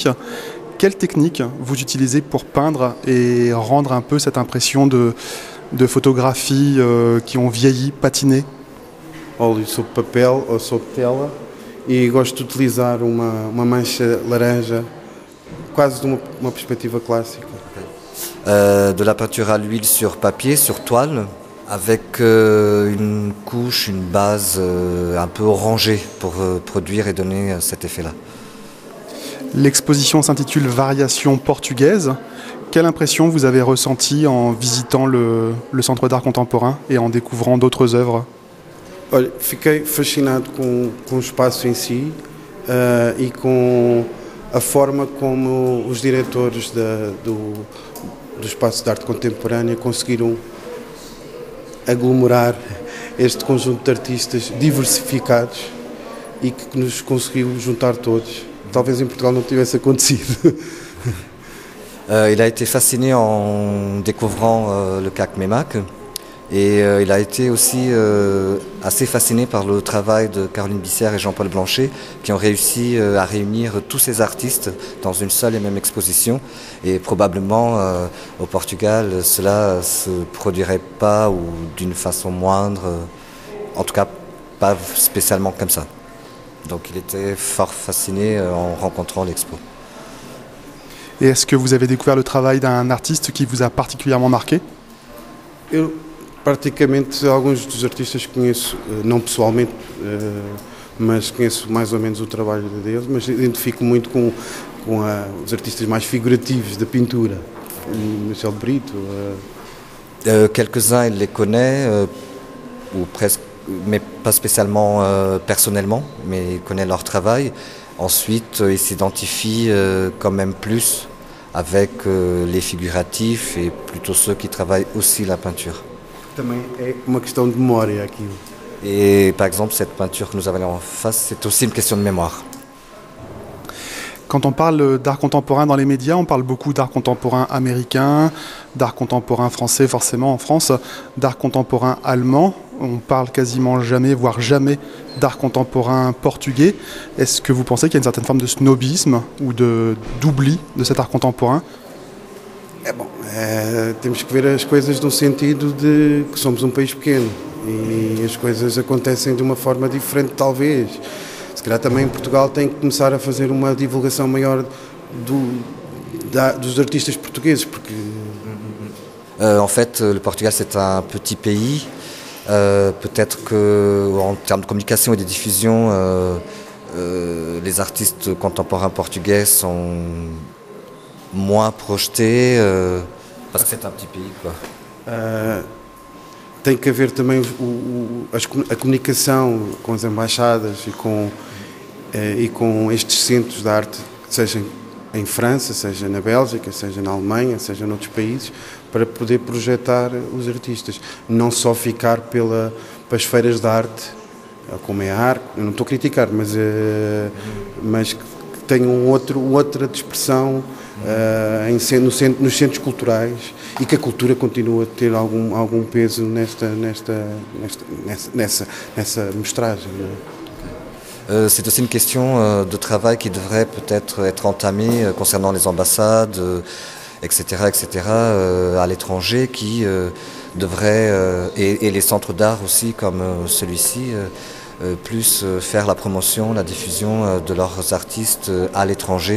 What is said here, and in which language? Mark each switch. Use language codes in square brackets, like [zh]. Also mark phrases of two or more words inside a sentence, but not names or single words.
[fr] Quelle technique vous utilisez pour peindre et rendre un peu cette impression de photographies qui ont vieilli, patiné? [pt] Óleo sobre papel ou sobre tela e gosto de utilizar uma mancha laranja, quase de uma perspectiva clássica. [fr] De la peinture à l'huile sur papier, sur toile, avec une couche, une base un peu orangée pour produire et donner cet effet-là. L'exposition s'intitule Variations portugaises. Quelle impression vous avez ressentie en visitant le Centre d'art contemporain et en découvrant d'autres œuvres? [pt] Olha, fiquei fascinado com o espaço em si e com a forma como os diretores do Espaço de Arte Contemporânea conseguiram aglomerar este conjunto de artistas diversificados e que nos conseguiu juntar todos. Talvez em Portugal não tivesse acontecido. [fr] Il a été fasciné en découvrant le CAC MEMAC et il a été aussi assez fasciné par le travail de Caroline Bissière et Jean-Paul Blanchet qui ont réussi à réunir tous ces artistes dans une seule et même exposition et probablement au Portugal cela ne se produirait pas ou d'une façon moindre, en tout cas pas spécialement comme ça. Donc il était fort fasciné en rencontrant l'expo. Et est-ce que vous avez découvert le travail d'un artiste qui vous a particulièrement marqué? [pt] Eu, praticamente, alguns dos artistas conheço, não pessoalmente, mas conheço mais ou menos o trabalho deles, mas identifico muito com os artistas mais figurativos da pintura. Michel Brito. [fr] Quelques-uns, il les connaît, ou presque, mais pas spécialement personnellement, mais il connaît leur travail. Ensuite, il s'identifie quand même plus avec les figuratifs et plutôt ceux qui travaillent aussi la peinture. [pt] Também é uma questão de memória aquilo. [fr] Et par exemple, cette peinture que nous avons en face, c'est aussi une question de mémoire. Quand on parle d'art contemporain dans les médias, on parle beaucoup d'art contemporain américain, d'art contemporain français forcément en France, d'art contemporain allemand. On parle quasiment jamais, voire jamais, d'art contemporain portugais. Est-ce que vous pensez qu'il y a une certaine forme de snobisme ou d'oubli de cet art contemporain? [pt] Temos que ver as coisas no sentido de que somos um país pequeno e as coisas acontecem de uma forma diferente talvez. Se calhar também em Portugal tem que começar a fazer uma divulgação maior dos artistas portugueses, porque... [fr] En fait, le Portugal c'est un petit pays. Peut-être qu'en termes de communication et de diffusion, les artistes contemporains portugais sont moins projetés, parce que c'est un petit pays, quoi. [pt] Tem que haver também a comunicação com as embaixadas e com estes centros de arte, seja em França, seja na Bélgica, seja na Alemanha, seja noutros países, para poder projetar os artistas. Não só ficar para as feiras de arte, como é a Arco, eu não estou a criticar, mas que tenham outra dispersão nos centros culturais e que a cultura continue a ter algum peso nessa mostragem. Não é? [fr] C'est aussi une question de travail qui devrait peut-être être entamée concernant les ambassades, etc., à l'étranger, qui devraient, et les centres d'art aussi comme celui-ci, plus faire la promotion, la diffusion de leurs artistes à l'étranger.